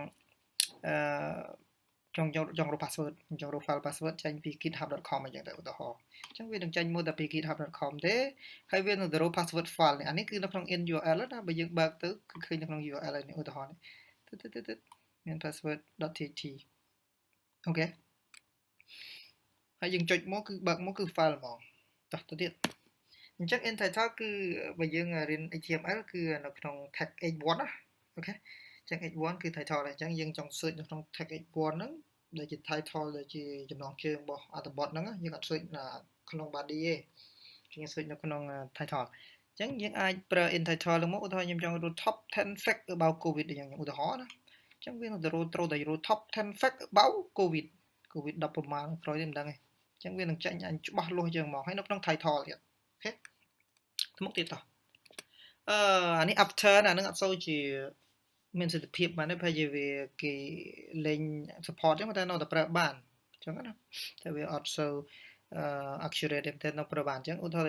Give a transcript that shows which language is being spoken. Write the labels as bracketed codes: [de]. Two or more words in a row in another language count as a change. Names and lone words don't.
[km] ចង់រក password ចង់រក file password ចេញពី github.com អញ្ចឹងទៅឧទាហរណ៍អញ្ចឹងវានឹងចេញមកតែពី github.com ទេហើយវានឹងទៅរក [en] password file [km] នេះអានេះគឺនៅក្នុង [en] in URL [km] ណាបើយើងបើកទៅគឺឃើញនៅក្នុង URL នេះឧទាហរណ៍នេះមាន password.txt អូខេហើយយើងចុចមកគឺបើកមកគឺ file ហ្មងតោះទៅទៀតអញ្ចឹង [en] in title [km] គឺបើយើងរៀន HTML គឺនៅក្នុង [en] tag h1 [km] ណា អូខេអញ្ចឹង h1 គឺ title អញ្ចឹងយើងចង់ search នៅក្នុង [en] tag h1 [km] ហ្នឹងដែលជា title ដែលជាចំណងជើងរបស់អត្ថបទហ្នឹងយើងអត់ search ក្នុង body ទេយើង search នៅក្នុង title អញ្ចឹងយើងអាចប្រើ [en] in title [km] ហ្នឹងមកឧទាហរណ៍ខ្ញុំចង់រក [en] top 10 fact about covid [km] អញ្ចឹងឧ ទាហរណ៍ណាអញ្ចឹងវានឹងត្រូវតែរក [en] top 10 fact about covid [km] 10 ប្រមាណក្រោយនេះមិនដឹងទេអញ្ចឹងវានឹងចេញអញច្បាស់លាស់ជាងមកហើយនៅក្នុង title ទៀតអូខេទៅមុខទៀតតោះអានេះ after អា នឹងអត់សូវជាមានសិទ្ធិភាពបានទេព្រោះវាគេលេង support ចឹងតែនៅតែប្រើបានអញ្ចឹងណាតែវាអត់សូវaccurate ទេនៅប្រើបានអញ្ចឹងឧទាហរ